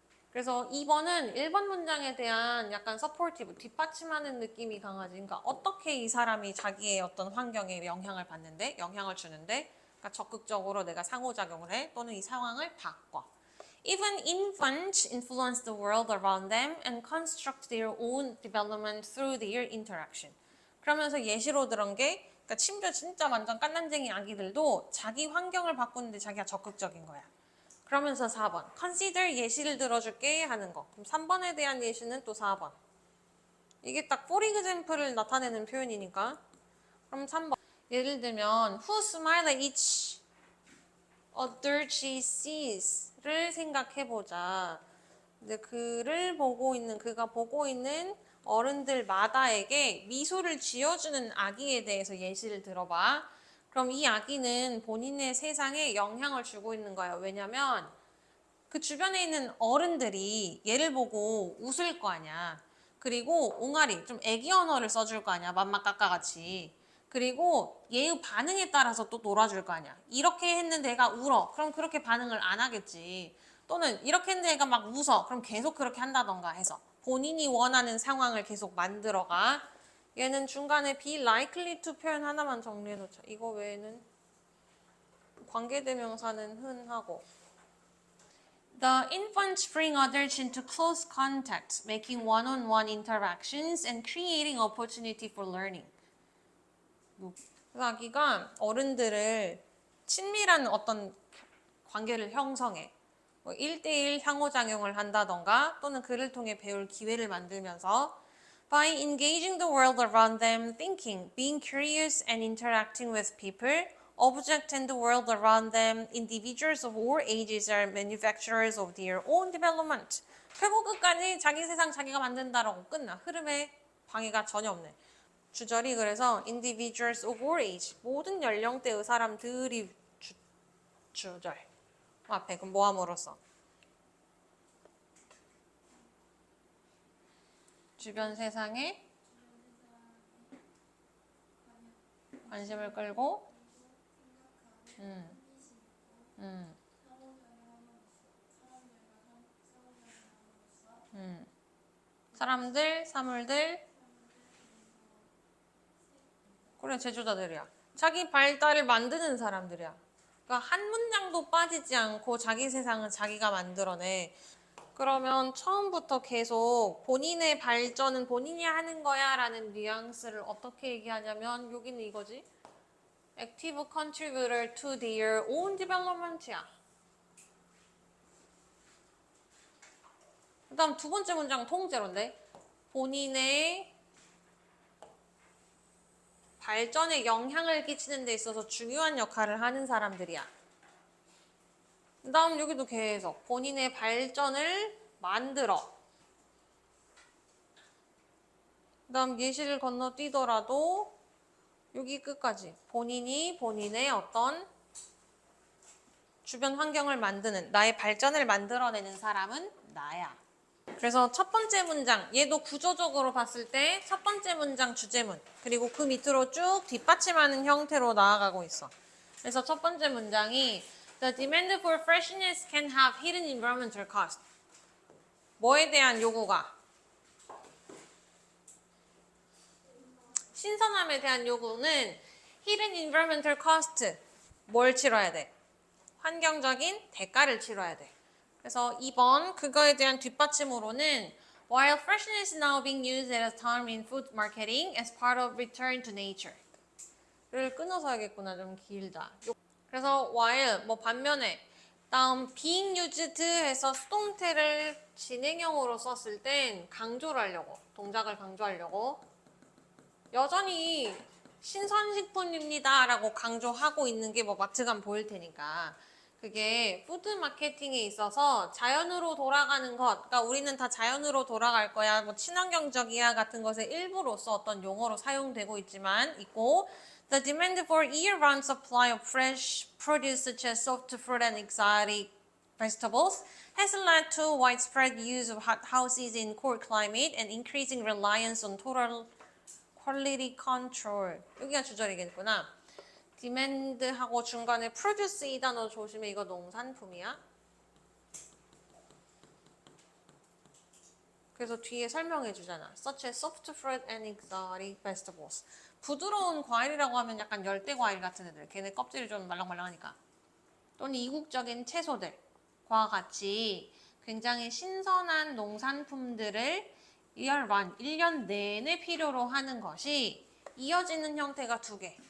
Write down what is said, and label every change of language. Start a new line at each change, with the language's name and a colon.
Korean: 그래서 2번은 1번 문장에 대한 약간 서포티브, 뒷받침하는 느낌이 강하지. 그러니까 어떻게 이 사람이 자기의 어떤 환경에 영향을 받는데, 영향을 주는데, 그러니까 적극적으로 내가 상호작용을 해, 또는 이 상황을 바꿔.
English: Even infants influence the world around them and construct their own development through their interaction.
Korean: 그러면서 예시로 들은 게, 그러니까 심지어 진짜 완전 깐난쟁이 아기들도 자기 환경을 바꾸는데 자기가 적극적인 거야. 그러면서 4번. consider 예시를 들어줄게 하는 거. 그럼 3번에 대한 예시는 또 4번. 이게 딱
English: for example
Korean: 을 나타내는 표현이니까. 그럼 3번. 예를 들면
English: who smile at each other she sees
Korean: 를 생각해보자. 근데 그가 보고 있는 어른들마다에게 미소를 지어주는 아기에 대해서 예시를 들어봐. 그럼 이 아기는 본인의 세상에 영향을 주고 있는 거예요. 왜냐면 그 주변에 있는 어른들이 얘를 보고 웃을 거 아니야. 그리고 옹알이 좀 애기 언어를 써줄 거 아니야. 맘마까까 같이. 그리고 얘의 반응에 따라서 또 놀아줄 거 아니야. 이렇게 했는데 애가 울어. 그럼 그렇게 반응을 안 하겠지. 또는 이렇게 했는데 애가 막 웃어. 그럼 계속 그렇게 한다던가 해서 본인이 원하는 상황을 계속 만들어가. 얘는 중간에 be likely to 표현 하나만 정리해 놓자. 이거 외에는 관계대명사는 흔하고.
English: The infants bring others into close contact, making one-on-one interactions and creating opportunity for learning.
Korean: 그래서 아기가 어른들을 친밀한 어떤 관계를 형성해. 뭐 1대1 상호작용을 한다던가 또는 그를 통해 배울 기회를 만들면서
English: by engaging the world around them, thinking, being curious and interacting with people, objects and the world around them, individuals of all ages are manufacturers of their own development.
Korean: 결국 끝까지 자기 세상 자기가 만든다라고 끝나. 흐름에 방해가 전혀 없네. 주절이 그래서
English: individuals of all age,
Korean: 모든 연령대의 사람들이 주절. 앞에 그럼 모함으로써. 주변 세상에 관심을 끌고 사람들, 사물들, 그래 제조자들이야. 자기 발달을 만드는 사람들이야. 그러니까 한 문장도 빠지지 않고 자기 세상은 자기가 만들어내. 그러면 처음부터 계속 본인의 발전은 본인이 하는 거야 라는 뉘앙스를 어떻게 얘기하냐면 여기는 이거지.
English: Active contributor to their own development야.
Korean: 그 다음 두 번째 문장 통째로인데 본인의 발전에 영향을 끼치는 데 있어서 중요한 역할을 하는 사람들이야. 그 다음 여기도 계속 본인의 발전을 만들어. 그 다음 예시를 건너뛰더라도 여기 끝까지 본인이 본인의 어떤 주변 환경을 만드는 나의 발전을 만들어내는 사람은 나야. 그래서 첫 번째 문장 얘도 구조적으로 봤을 때 첫 번째 문장 주제문 그리고 그 밑으로 쭉 뒷받침하는 형태로 나아가고 있어. 그래서 첫 번째 문장이
English: The demand for freshness can have hidden environmental cost.
Korean: 뭐에 대한 요구가? 신선함에 대한 요구는
English: hidden environmental cost.
Korean: 뭘 치러야 돼? 환경적인 대가를 치러야 돼. 그래서 2번 그거에 대한 뒷받침으로는
English: While freshness is now being used as a term in food marketing as part of return to nature.
Korean: 를 끊어서 하겠구나. 좀 길다. 그래서 while 뭐 반면에 다음 being used 해서 수동태를 진행형으로 썼을 땐 강조를 하려고 동작을 강조하려고 여전히 신선식품입니다 라고 강조하고 있는 게 뭐 마트감 보일 테니까 그게 푸드 마케팅에 있어서 자연으로 돌아가는 것, 그러니까 우리는 다 자연으로 돌아갈 거야, 뭐 친환경적이야 같은 것의 일부로서 어떤 용어로 사용되고 있고
English: The demand for year-round supply of fresh produce such as soft fruit and exotic vegetables has led to widespread use of hothouses in cold climate and increasing reliance on total quality control.
Korean: 여기가 주절이겠구나. demand하고 중간에 produce 이 단어 조심해. 이거 농산품이야. 그래서 뒤에 설명해 주잖아.
English: Such as soft fruit and exotic vegetables.
Korean: 부드러운 과일이라고 하면 약간 열대 과일 같은 애들. 걔네 껍질이 좀 말랑말랑하니까. 또는 이국적인 채소들과 같이 굉장히 신선한 농산품들을 1년 내내 필요로 하는 것이 이어지는 형태가 두 개.